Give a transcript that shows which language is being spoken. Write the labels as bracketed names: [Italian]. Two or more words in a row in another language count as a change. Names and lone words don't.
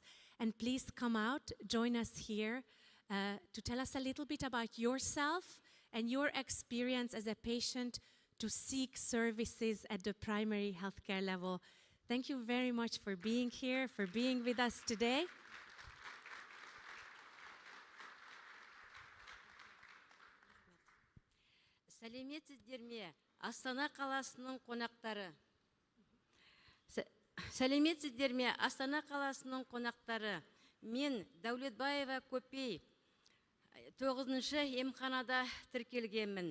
[English] And please come out, join us here to tell us a little bit about yourself and your experience as a patient to seek services at the primary healthcare level. Thank you very much for being here, for being with us today. [Kazakh] Сәлеметсіздер ме? Астана қаласының қонақтары. Сәлеметсіздер ме? Астана қаласының қонақтары. Мен Davletbayeva Kopey 9-шы емханада тіркелгенмін.